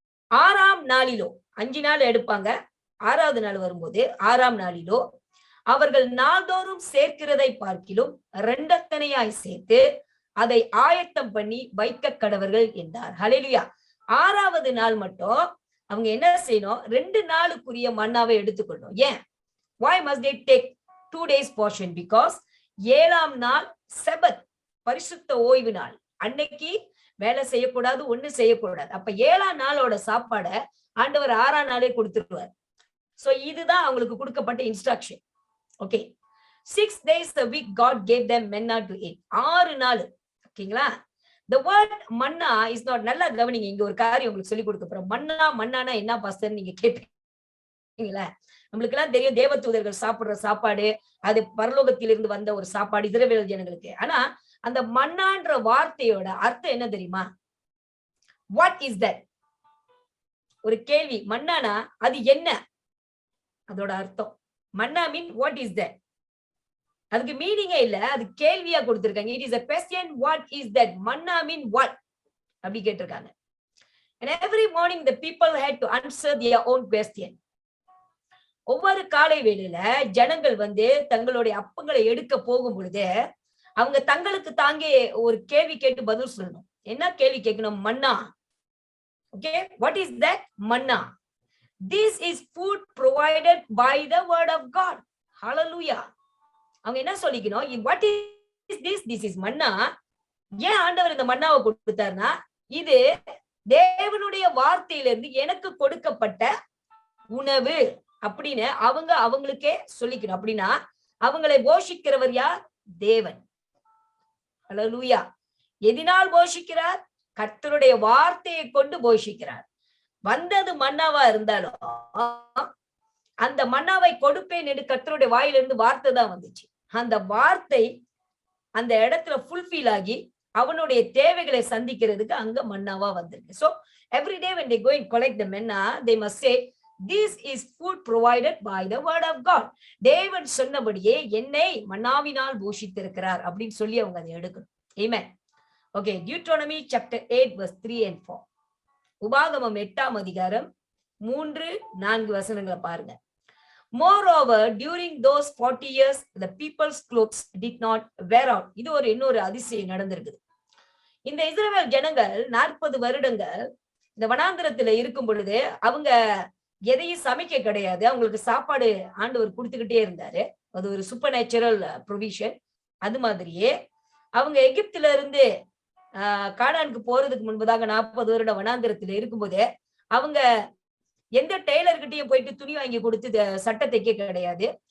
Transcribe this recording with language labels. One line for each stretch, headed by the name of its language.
Tamil: 6ஆம் நாளிலோ, 5 நாள் எடுப்பாங்க, 6வது நாள் வரும்போது 6ஆம் நாளிலோ அவர்கள் நாள்தோறும் சேர்க்கிறதை பார்க்கிலும் 2 சேர்த்து அதை ஆயத்தம் பண்ணி வைக்க கடவர்கள் என்றார். ஹல்லேலூயா. 6வது நாள் மட்டும் அவங்க என்ன செய்யணும்? 2 நாளுக்குரிய மன்னாவை எடுத்துக்கொள்ளணும். ஏன்?
English: why must they take 2 days portion? because
Tamil: 7ஆம் நாள் செபத், பரிசுத்த ஓய்வு நாள். அன்னைக்கு வேலை செய்யக்கூடாது, ஒண்ணு செய்யக்கூடாது. அப்ப 7ஆம் நாளோட சாப்பாட ஆண்டவர் 6ஆம் நாளே கொடுத்துருவார். சோ இதுதான் அவங்களுக்கு கொடுக்கப்பட்ட instruction.
English: Okay, 6 days a week God gave them manna to eat.
Tamil: 6 நாள். ஓகேங்களா?
English: The word manna is not,
Tamil: நல்லா கவனிங்க, இங்க ஒரு காரியம் உங்களுக்கு சொல்லி கொடுக்க போறோம். மன்னானா என்ன பாஸ்டர் நீங்க கேட்பீங்களா? நம்மளுக்கு எல்லாம் தெரியும், தேவதூதர்கள் சாப்பிடுற சாப்பாடு, அது பரலோகத்திலிருந்து வந்த ஒரு சாப்பாடு இஸ்ரவேல் ஜனங்களுக்கு. ஆனா அந்த மன்னான்ற வார்த்தையோட அர்த்தம் என்ன தெரியுமா?
English: What is that?
Tamil: ஒரு கேள்வி. மன்னானா அது என்ன? அதோட அர்த்தம் மன்னா மீன்
English: what is that?
Tamil: அதுக்கு மீனிங்கே இல்ல, அது கேள்வியா கொடுத்திருக்காங்க.
English: It is a question, what is that?
Tamil: Manna mean what அப்படி கேட்டிருக்காங்க.
English: And every morning the people had to answer their own question.
Tamil: ஒவ்வொரு காலை வேளையில ஜனங்கள் தங்களுடைய அப்பங்களை எடுக்க போகும் பொழுது அவங்க தங்களுக்கு தாங்கே ஒரு கேள்வி கேட்டு பதில் சொல்லணும். என்ன கேள்வி கேட்கணும்? மன்னா.
English: Okay, what is that? Manna. This is food provided by the word of God. Hallelujah.
Tamil: அவங்க என்ன சொல்லிக்கணும்?
English: what is this? This is manna.
Tamil: ஏன் ஆண்டவர் இந்த மன்னாவை கொடுத்தாருன்னா, இது தேவனுடைய வார்த்தையிலிருந்து எனக்கு கொடுக்கப்பட்ட உணவு அப்படின்னு அவங்களுக்கே சொல்லிக்கணும். அப்படின்னா அவங்களை போஷிக்கிறவர் யார்? தேவன். ஹல்லேலூயா. எதினால் போஷிக்கிறார்? கர்த்தருடைய வார்த்தையை கொண்டு போஷிக்கிறார். வந்தது மன்னாவா இருந்தாலும் அந்த மன்னாவை கொடுப்பேன் என்று கர்த்தருடைய வாயிலிருந்து வார்த்தை தான் வந்துச்சு. அந்த வார்த்தை அந்த இடத்துல ஃபுல்ஃபில் ஆகி அவனுடைய தேவைகளை சந்திக்கிறதுக்கு அங்க மன்னாவா வந்திருக்கு.
English: So every day when they go and collect the manna, they must say, this is food provided by the word of God.
Tamil: தேவன் சொன்னபடியே என்னை மன்னாவினால் போஷித்திருக்கிறார் அப்படின்னு சொல்லி அவங்க அதை எடுக்கணும். Amen.
English: Okay, Deuteronomy chapter 8 verse 3 and 4.
Tamil: உபாகமம் 8ஆம் அதிகாரம் 3-4 வசனங்களை பாருங்க.
English: Moreover, during those 40 years, the people's clothes did not wear out.
Tamil: இது இன்னொரு அதிசயம் நடந்திருக்குது. இந்த இஸ்ரவேல் ஜனங்கள் 40 வருடங்கள் இந்த வனாந்திரத்துல இருக்கும் பொழுது அவங்க எதையும் சமைக்க கிடையாது. அவங்களுக்கு சாப்பாடு ஆண்டவர் கொடுத்துக்கிட்டே இருந்தாரு. அது ஒரு சூப்பர் நேச்சுரல் ப்ரொவிஷன். அது மாதிரியே அவங்க எகிப்துல இருந்து கானானுக்கு போறதுக்கு முன்பதாக 40 வருடம் வனாந்திரத்துல இருக்கும்போதே அவங்க எந்த டெய்லர்கிட்டயும் போயிட்டு துணி வாங்கி கொடுத்து சட்டை தைக்க கிடையாது.